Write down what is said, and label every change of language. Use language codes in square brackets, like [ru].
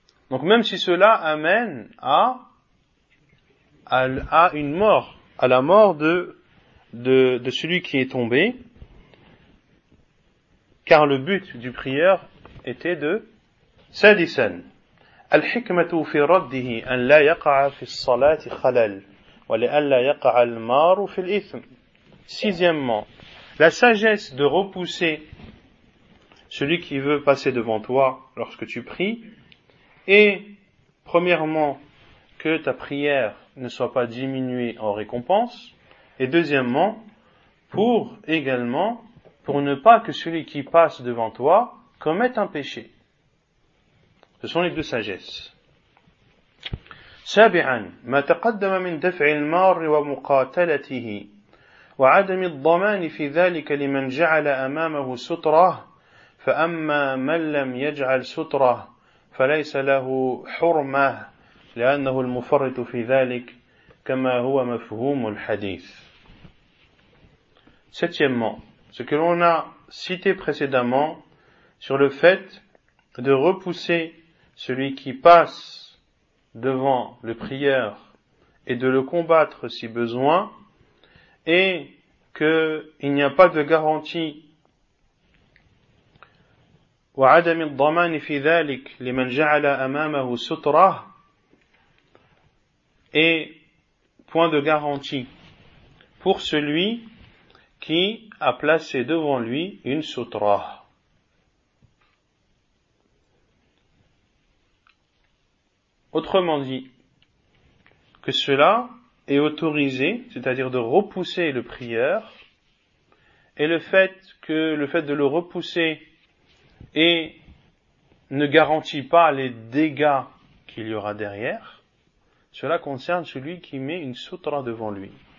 [fr] Donc même si cela amène à une mort, à la mort de celui qui est tombé, car le but du prieur était de sadisan. [ar] الحكمة في رده أن لا يقع في الصلاة خلل ولأن لا يقع المار في الإثم. [fr] Sixièmement, la sagesse de repousser celui qui veut passer devant toi lorsque tu pries est, premièrement, que ta prière ne soit pas diminuée en récompense, et deuxièmement, pour ne pas que celui qui passe devant toi commette un péché. Ce sont les deux sagesses. [ar] سابعا ما تقدم من دفع المار ومقاتلته وعدم الضمان في ذلك لمن جعل أمامه سترة فأما من لم يجعل سترة فليس له حرمة لأنه المفرط في ذلك كما هو مفهوم الحديث. [fr] Septièmement, ce que l'on a cité précédemment sur le fait de repousser celui qui passe devant le prieur et de le combattre si besoin, et qu'il n'y a pas de garantie. [ar] وعدم الضمان في ذلك لمن جعل أمامه سترة. [fr] Et point de garantie pour celui qui a placé devant lui une sutra. Autrement dit, que cela est autorisé, c'est-à-dire de repousser le prieur, et le fait de le repousser et ne garantit pas les dégâts qu'il y aura derrière, cela concerne celui qui met une sutra devant lui.